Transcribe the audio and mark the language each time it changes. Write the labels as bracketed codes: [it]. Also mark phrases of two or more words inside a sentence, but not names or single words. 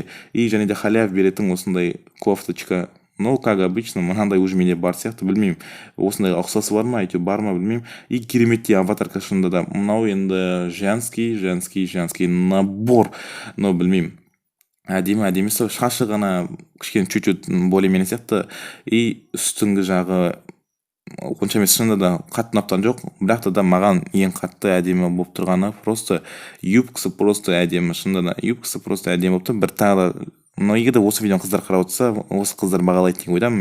[kk] Және де халяв беретін осындай кофточка. [ru] Как обычно, [kk] мынандай уже менде бар сияқты, білмеймін, осындай ұқсасы бар ма, әйтеуір бар ма, білмеймін. Кереметтей аватарка, шынында да. Мынау енді [ru] женский набор, [kk] но білмеймін. Әдемі, шашы ғана кішкене [ru] чуть-чуть более-менее [kk] сияқты. Үстіңгі жағы онша емес, шынында да қатты ұнатқан жоқ, бірақ та маған ең қатты әдемі болып тұрғаны просто юбкасы просто әдемі, шынында да юбкасы просто әдемі болып тұр. Бір тағы да, но егер де осы видеоны қыздар қарап отырса, осы қыздар бағалайды деген ойдамын.